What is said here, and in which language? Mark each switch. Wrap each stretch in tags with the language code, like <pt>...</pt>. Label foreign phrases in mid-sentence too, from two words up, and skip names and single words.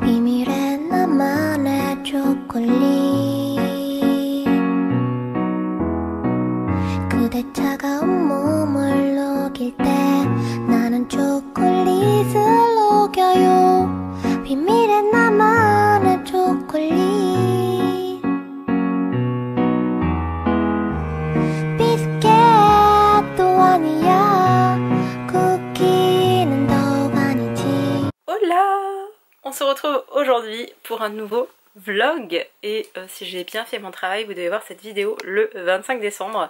<ko>비밀의 나만의 초콜릿. 그대 차가운 몸을 녹일 때 나는 초콜릿을 녹여요. 비밀의 나만의 초콜릿.</ko> <fr>Hola! On se retrouve aujourd'hui pour un nouveau vlog et si j'ai bien fait mon travail, vous devez voir cette vidéo le 25 décembre.</fr>